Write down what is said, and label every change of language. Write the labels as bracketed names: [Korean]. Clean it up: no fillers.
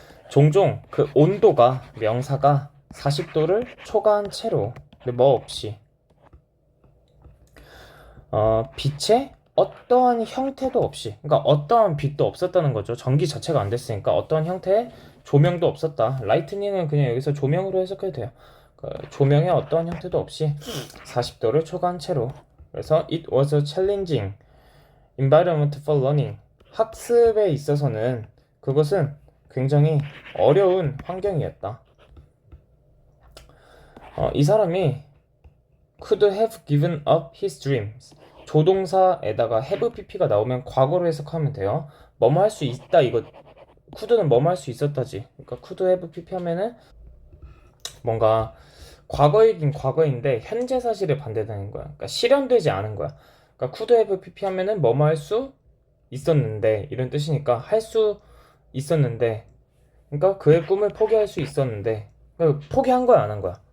[Korean] 종종 그 온도가 명사가 40도를 초과한 채로 뭐 없이 빛의 어떠한 형태도 없이, 그러니까 어떠한 빛도 없었다는 거죠. 전기 자체가 안 됐으니까 어떠한 형태의 조명도 없었다. 라이트닝은 그냥 여기서 조명으로 해석해도 돼요. 조명의 어떠한 형태도 없이 40도를 초과한 채로. 그래서 [English] it was a challenging environment for learning. [Korean] 학습에 있어서는 그것은 굉장히 어려운 환경이었다. 이 사람이 [English] could have given up his dreams. [Korean] 조동사에다가 have pp가 나오면 과거로 해석하면 돼요. 뭐뭐 할 수 있다 이거. could는 뭐뭐 할 수 있었다지. 그러니까 could have pp 하면은 뭔가 과거이긴 과거인데 현재 사실에 반대되는 거야. 그러니까 실현되지 않은 거야. 그러니까 could have pp 하면은 뭐뭐 할 수 있었는데 이런 뜻이니까 할 수 있었는데, 그러니까 그의 꿈을 포기할 수 있었는데, 그러니까 포기한 거야 안 한 거야?